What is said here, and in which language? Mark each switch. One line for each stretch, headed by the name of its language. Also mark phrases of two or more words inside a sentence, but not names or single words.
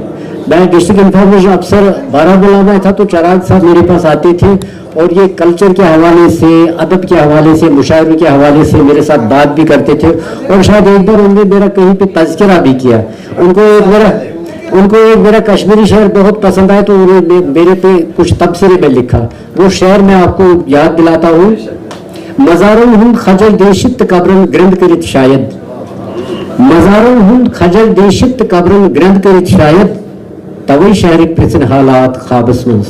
Urdu: میں
English: District Information Officer
Urdu: بارہمولہ میں تھا تو چراغ صاحب میرے پاس آتے تھے، اور یہ کلچر کے حوالے سے، ادب کے حوالے سے، مشاعرے کے حوالے سے میرے ساتھ بات بھی کرتے تھے. اور شاید ایک بار انہوں نے میرا کہیں پہ تذکرہ بھی کیا. ان کو ایک میرا کشمیری شعر بہت پسند آیا تو انہوں نے میرے پہ کچھ تبصرے میں لکھا. وہ شعر میں آپ کو یاد دلاتا ہوں.
Kashmiri: مزاروں ہند خجل دیشت قبرن گرند کرت شاید، مزاروں ہند خجل دیشت قبرن گرند کرت شاید، توئی شہر پرسن حالات خوابس منز.